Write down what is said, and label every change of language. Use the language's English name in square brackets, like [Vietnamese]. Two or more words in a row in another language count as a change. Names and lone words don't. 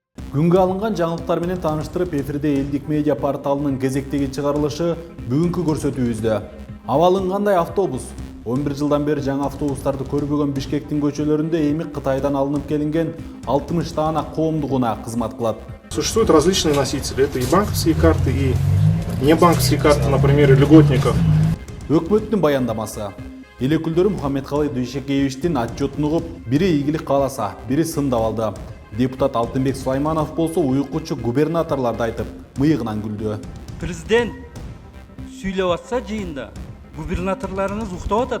[Kyrgyz] Күнгө алынган жаңылыктар менен тааныштырып, эфирде Элдик медиа порталынын кезектеги чыгарылышы бүгүнкү көрсөтүүбүздө. Абалың кандай автобус? 11 жылдан бери жаңы автобустарды көрбөгөн Бишкектин көчөлөрүндө эми Кытайдан алынып келинген 60 даана коомдук унаа кызмат кылат. [Russian] Существуют различные носители. Это и банковские карты, и небанковские карты, например, льготников. [Kyrgyz] Өкмөттүн баяндамасы. Эл өкүлдөрү Мухаммедкалый Дүйшекеевичтин отчетун угуп, бири ийгилик кааласа, бири сындап алды. Депутат Алтынбек Сулайманов болсо уюкучу губернаторларды айтып, мыйыгынан күлдү. Президент сүйлөп атса жыйында, губернаторларыңыз уктап атат.